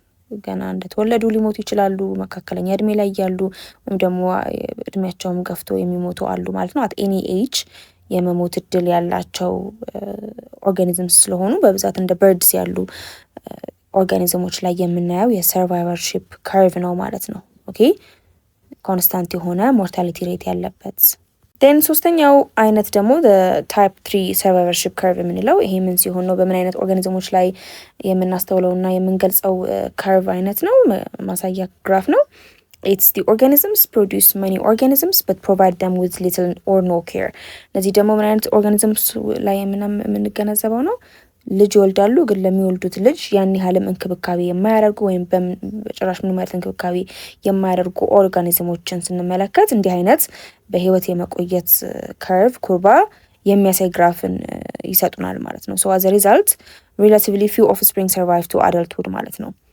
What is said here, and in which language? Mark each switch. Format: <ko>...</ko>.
<am>ገና እንደተወለዱ ሊሞቱ ይችላሉ፣ መካከለኛ እድሜ ላይ ያሉ ወይም ደግሞ እድሜያቸውም ገፍቶ የሚሞቱ አሉ ማለት ነው።</am> <en>at any age</en> <am>የመሞት እድል ያላቸው ኦርጋኒዝምስ ስለሆኑ በብዛት እንደ በርድስ ያሉ ኦርጋኒዝሞች ላይ የምናየው የሰርቫይቨርሺፕ ከርቭ ነው ማለት ነው። ኦኬ ኮንስታንት የሆነ ሞርታሊቲ ሬት ያለበት። ዴን ሶስተኛው አይነት ደግሞ ታይፕ 3 ሰርቫይቨርሺፕ ከርቭ የምንለው ይሄ ምን ሲሆን ነው? በምን አይነት ኦርጋኒዝሞች ላይ የምናስተውለውና የምንገልጸው ከርቭ አይነት ነው? ማሳያ ግራፍ ነው።</am> <en>It's the organisms produce many organisms but provide them with little or no care።</en> <am>እነዚህ ደግሞ ምን አይነት ኦርጋኒዝምስ ላይ የምንገነዘበው ነው? ልጅ ይወልዳሉ፣ ግን ለሚወልዱት ልጅ ያን ያህልም እንክብካቤ የማያደርጉ ወይም በጭራሽ ምንም አይነት እንክብካቤ የማያደርጉ ኦርጋኒዝሞችን ስንመለከት እንዲህ አይነት በህይወት የመቆየት ከርቭ ኩርባ የሚያሳይ ግራፍን ይሰጡናል ማለት ነው።</am> <en>so as a result relatively few offspring survive to adulthood</en> <am>ማለት ነው።</am>